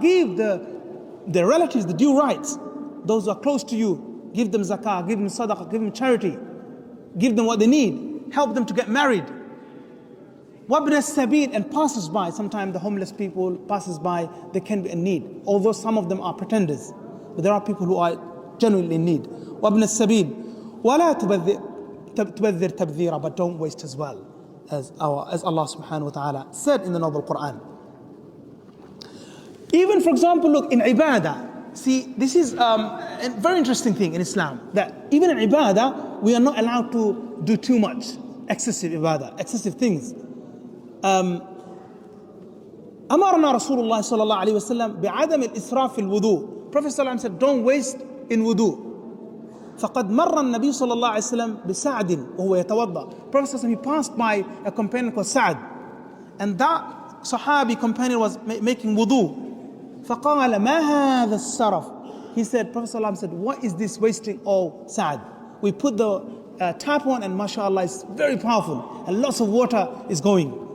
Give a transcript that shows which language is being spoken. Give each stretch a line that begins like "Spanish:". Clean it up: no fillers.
English: Give the relatives the due rights. Those who are close to you, give them zakah, give them sadaqah, give them charity, give them what they need, help them to get married.
Arabic: وَابْنَ السَّبِيلِ.
English: And passers-by, sometimes the homeless people, passers-by, they can be in need. Although some of them are pretenders, but there are people who are genuinely in need.
Arabic: وَابْنَ السَّبِيلِ وَلَا تُبَذِّرْ تَبْذِيرًا.
English: But don't waste as well, as Allah subhanahu wa ta'ala said in the Noble Quran. Even, for example, look, in ibadah, see, this is a very interesting thing in Islam, that even in ibadah, we are not allowed to do too much, excessive ibadah, excessive things.
Arabic: أمرنا رسول الله صلى الله عليه وسلم بعدم الإسراف في الوضوء.
English: Prophet
Arabic: صلى الله عليه وسلم
English: said, don't waste in wudu.
Arabic: فقد مر النبي صلى الله عليه وسلم بسعد وهو يتوضأ.
English: Prophet
Arabic: صلى الله عليه وسلم,
English: he passed by a companion called Sa'd, and that Sahabi companion was making wudu.
Arabic: فقال ما هذا السرف.
English: He said, Prophet ﷺ said, what is this wasting? Oh, Sa'd. We put the tap on, and mashallah, it's very powerful, and lots of water is going.